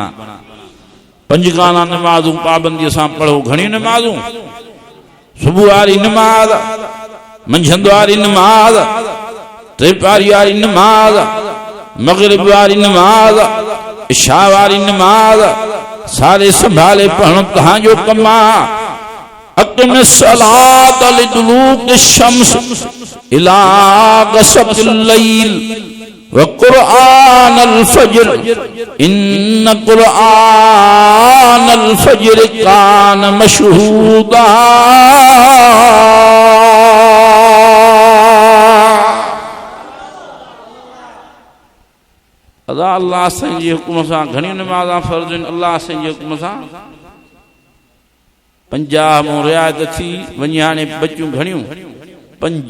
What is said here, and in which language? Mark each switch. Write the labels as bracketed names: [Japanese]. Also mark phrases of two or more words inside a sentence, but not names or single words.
[Sindhi] पंजगाना नमाज़ूं पाबंदीअ सां पढ़ो, घणियूं नमाज़ूं, सुबुह वारी नमाज़, मंझंदि वारी नमाज़, टिपारी वारी नमाज़, मगरिब वारी नमाज़, इशा वारी नमाज़, सारे संभाले पढ़णु तव्हांजो कमु आहे। [Arabic] أقم الصلاة لدلوك الشمس إلى غسق الليل وقرآن الفجر إن قرآن الفجر كان مشهودا. [Sindhi] अदा अल्लाह साईं जे हुकुम सां घणी नमाज़ां फ़र्ज़ आहिनि। अल्लाह साईं जे हुकुम सां 50 मूं रिआयत थी वञी, हाणे बचियूं घणियूं 5।